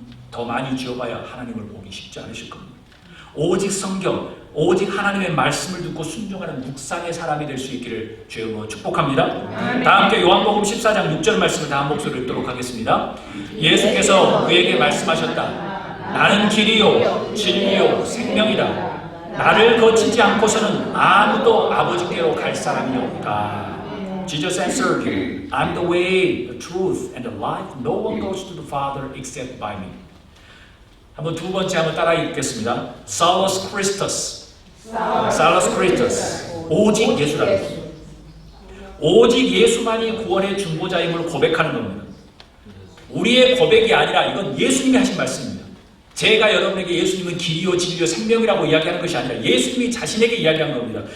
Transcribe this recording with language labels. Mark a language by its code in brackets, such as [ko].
[ko] 더 많이 지어봐야 하나님을 보기 쉽지 않으실 겁니다. 오직 성경, 오직 하나님의 말씀을 듣고 순종하는 묵상의 사람이 될 수 있기를 주의 이름으로 축복합니다. 다 함께 요한복음 14장 6절 말씀을 다 한 목소리로 읽도록 하겠습니다. 예수께서 그에게 말씀하셨다. 나는 길이요 진리요 생명이다. 나를 거치지 않고서는 아무도 아버지께로 갈 사람이 없다. [en] Jesus answered him, I'm the way, the truth, and the life. No one goes to the Father except by me. [ko] 한번 두 번째 한번 따라 읽겠습니다. [la] Salus Christus. Salus Christus. [ko] 오직 예수라는 것. 오직 예수만이 구원의 중보자임을 고백하는 겁니다. 우리의 고백이 아니라 이건 예수님이 하신 말씀입니다. 제가 여러분에게 예수님은 길이요 진리요 생명이라고 이야기하는 것이 아니라 예수님이 자신에게 이야기한 겁니다.